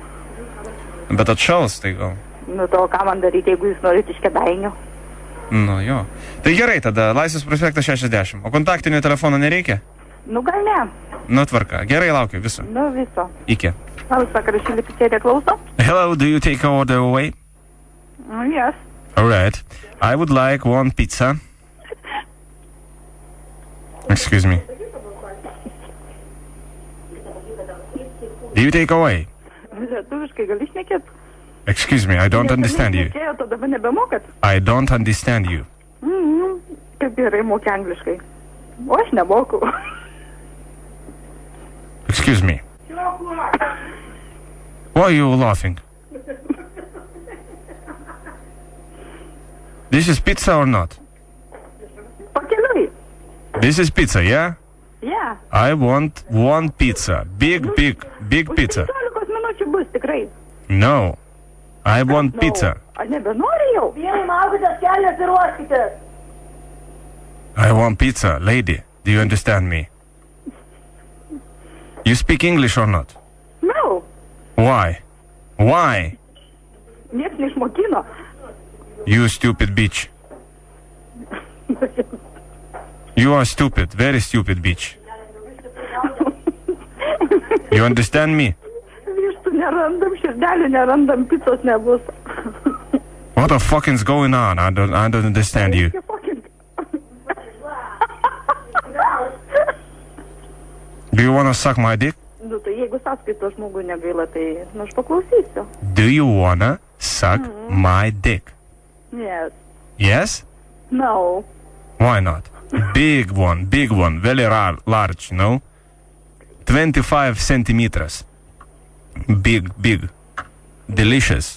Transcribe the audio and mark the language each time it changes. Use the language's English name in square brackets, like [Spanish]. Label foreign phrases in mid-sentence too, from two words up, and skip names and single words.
[Lithuanian] Bet atšals, tai gal. To ką man daryti, jeigu jūs norit iš Kėdainių? Jo. Tai gerai, tada Laisvės prospektas 60. O kontaktinio telefono nereikia? Gal ne. Tvarka. Gerai, laukiu viso. Viso. Iki. Labas vakaras, čili pizzerija, klauso. [English] Hello, do you take order away? Yes. Alright. I would like one pizza. Excuse me. Do you take away? [Lithuanian] Lietuviškai gali šnekėt? [English] Excuse me, I don't understand you. [Lithuanian] To dabar nebemokat? [English] I don't understand you. [Lithuanian] Kaip gerai moki angliškai. O aš nemoku. [English] Excuse me. Why are you laughing? This is pizza or not? [Lithuanian] Pakeliui. [English] This is pizza, yeah? Yeah. I want one pizza. Big pizza. [Lithuanian] 15 minučių bus tikrai. [English] No. I want pizza. [Lithuanian] Aš nebenoriu jau. Vienai maukitės kelias ir ruoškitės. [English] I want pizza, lady. Do you understand me? You speak English or not? No. Why? [Lithuanian] Niekas neišmokino. [English] You stupid bitch. You are stupid, very stupid bitch. You understand me? [Lithuanian] Vištų nerandam, širdelių nerandam, pizzos nebus. [English] What the fuck is going on? I don't understand you. Do you wanna suck my dick? [Lithuanian] Tai jeigu sąskaitos žmogui negaila, tai aš paklausysiu. [English] Do you wanna suck my dick? Yes. Yes? No. Why not? Big one, very large, 25 centimeters. Big. Delicious.